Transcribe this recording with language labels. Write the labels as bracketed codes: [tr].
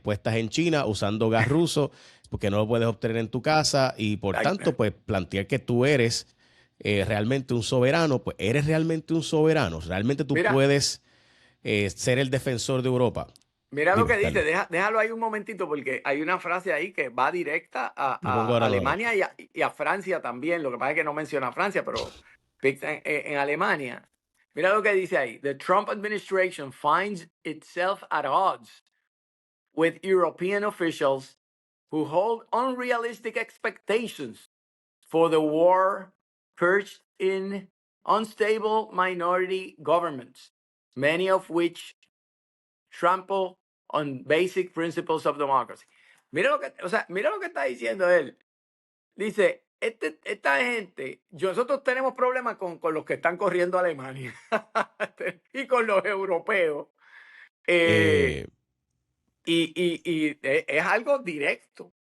[es] Puestas en China usando gas ruso porque no lo puedes obtener en tu casa y por tanto pues plantear que tú eres realmente un soberano, pues eres realmente un soberano. Realmente tú puedes ser el defensor de Europa. Mira lo Dime, que dice, Carlos. déjalo ahí un momentito porque hay una frase ahí que va directa Lo pongo ahora Alemania nuevamente. y a Francia también. Lo que pasa es que no menciona a Francia, pero piensa en Alemania. Mira lo que dice ahí. [en] The Trump administration finds itself at odds with European officials who hold unrealistic expectations for the war perched in unstable minority governments, many of which trample on basic principles of democracy. [es] Mira lo que, o sea, mira lo que está diciendo él. Dice, esta gente, nosotros tenemos problemas con los que están corriendo a Alemania y con los europeos. Eh, Es algo directo.